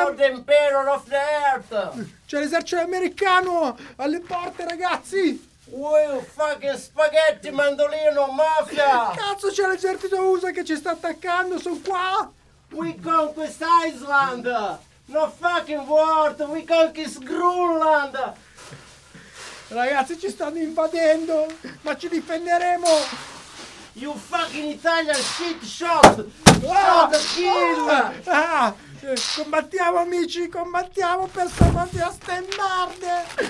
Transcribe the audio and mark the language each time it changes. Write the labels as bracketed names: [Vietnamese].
[English] of the Emperor of the Earth. [Italian] C'è l'esercito americano alle porte, ragazzi. [English] Wow, fucking spaghetti, mandolino, mafia. [Italian] Cazzo, c'è l'esercito USA che ci sta attaccando, sono qua. [English] We conquest Iceland. No fucking word, we conquest Greenland. [Italian] Ragazzi, ci stanno invadendo, ma ci difenderemo. [English] You fucking Italian shit shot! Shot kill! [Italian] Combattiamo amici, combattiamo per salvare a stemmarde!